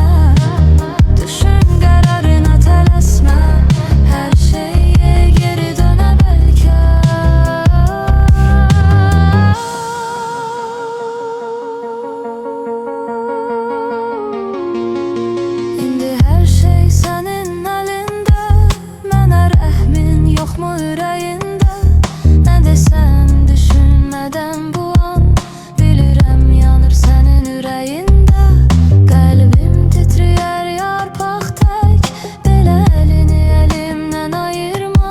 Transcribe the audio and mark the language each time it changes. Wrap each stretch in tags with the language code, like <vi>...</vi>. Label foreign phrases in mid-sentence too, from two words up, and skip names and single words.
<tr>Düşün kararına telaşma, her şey geri döne belki. İndi her şey senin elinde,</tr> <az>mənə rəhmin yoxmu ürəyində? Nə desəm düşünmədən bu an, bilirəm yanır sənin ürəyində. Qəlbim titriyər yarpaq tək, belə əlini əlimdən ayırma.</az>